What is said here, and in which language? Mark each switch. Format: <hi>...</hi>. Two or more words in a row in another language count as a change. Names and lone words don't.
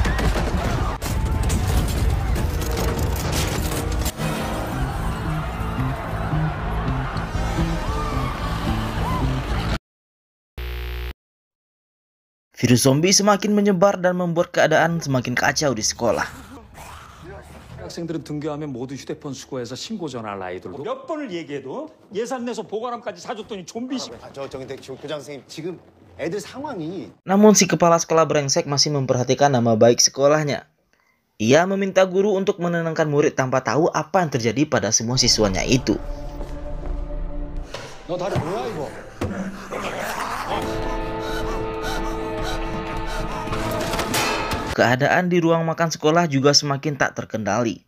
<id>Virus zombie semakin menyebar dan membuat keadaan semakin kacau di sekolah.</id> <ko>학생들은 등교하면 모두 휴대폰 수거해서 신고 전화할 아이들도 몇 번을 얘기해도 예산 내서 보관함까지 사줬더니 좀비식. 근데 교장 선생님 지금 애들 상황이.</ko> <id>Namun si kepala sekolah brengsek masih memperhatikan nama baik sekolahnya. Ia meminta guru untuk menenangkan murid tanpa tahu apa yang terjadi pada semua siswanya itu.</id> <ko>너 다리 뭐야 이거?</ko> <id>Keadaan di ruang makan sekolah juga semakin tak terkendali.</id>